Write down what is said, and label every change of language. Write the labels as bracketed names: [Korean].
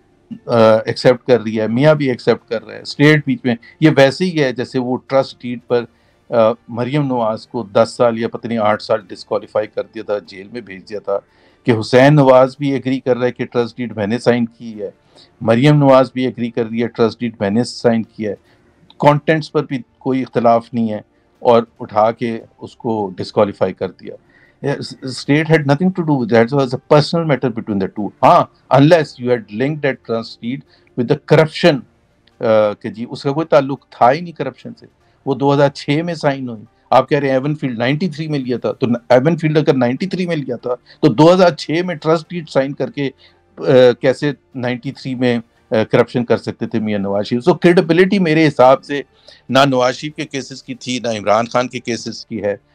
[Urdu] Accept کر رہی ہے، میاں بھی ایکسیپٹ کر رہا ہے، اسٹیٹ بیچ میں یہ ویسے ہی ہے جیسے وہ ٹرسٹ ڈیڈ پر مریم نواز کو 10 سال یا پتہ نہیں 8 سال ڈسکوالیفائی کر دیا تھا، جیل میں بھیج دیا تھا، کہ حسین نواز بھی ایگری کر رہا ہے کہ ٹرسٹ ڈیڈ میں نے سائن کی ہے، مریم نواز بھی ایگری کر رہی ہے ٹرسٹ ڈیڈ میں نے سائن کیا ہے، کانٹینٹس پر بھی کوئی اختلاف نہیں ہے، اور اٹھا کے اس کو ڈسکوالیفائی کر دیا. [English] State had nothing to do with that. So it was a personal matter between the two. Unless you had linked that trust deed with the corruption, [Urdu] کہ جی اس کا کوئی تعلق تھا ہی نہیں کرپشن سے. وہ 2006 میں سائن ہوئی. آپ کہہ رہے ہیں ایون فیلڈ 93 میں لیا تھا، تو ایون فیلڈ اگر 93 میں لیا تھا تو 2006 میں ٹرسٹ ڈیڈ سائن کر کے کیسے 93 میں کرپشن کر سکتے تھے میاں نواز شریف؟ سو کریڈیبلٹی میرے حساب سے نہ نواز شریف کے کیسز کی تھی، نہ عمران خان کے کیسز کی ہے.